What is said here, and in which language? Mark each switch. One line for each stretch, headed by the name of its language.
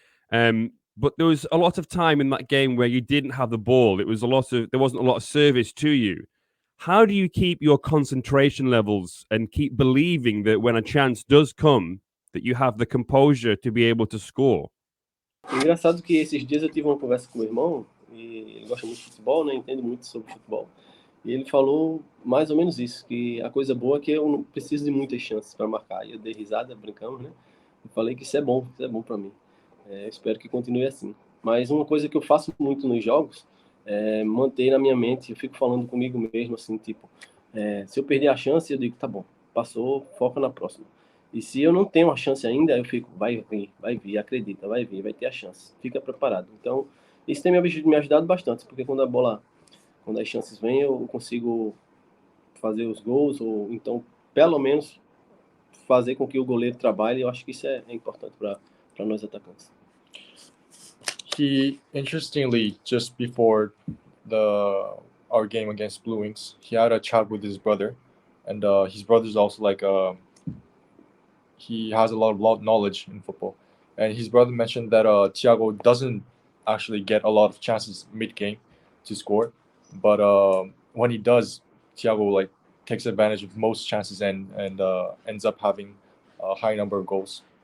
English: But there was a lot of time in that game where you didn't have the ball. There wasn't a lot of service to you. How do you keep your concentration levels and keep believing that when a chance does come, that you have the composure to be able to score?
Portuguese: Engraçado que esses dias eu tive uma conversa com meu irmão, e ele gosta muito de futebol, né? Entende muito sobre futebol. E ele falou mais ou menos isso, que a coisa boa é que eu não preciso de muitas chances para marcar. E eu dei risada, brincamos, né? E falei que isso é bom para mim. Espero que continue assim. Mas uma coisa que eu faço muito nos jogos é manter na minha mente, eu fico falando comigo mesmo assim, tipo, se eu perder a chance, eu digo, tá bom, passou, foca na próxima. E se eu não tenho a chance ainda, eu fico, vai vir, acredita, vai vir, vai ter a chance, fica preparado. Então, isso tem me ajudado bastante, porque quando as chances vêm, eu consigo fazer os gols, ou então, pelo menos, fazer com que o goleiro trabalhe. Eu acho que isso é importante para nós atacantes.
English: He interestingly just before our game against Blue Wings, he had a chat with his brother, and his brother's also like he has a lot of knowledge in football, and his brother mentioned that Tiago doesn't actually get a lot of chances mid game to score, but when he does, Tiago like takes advantage of most chances and ends up having a high number of goals.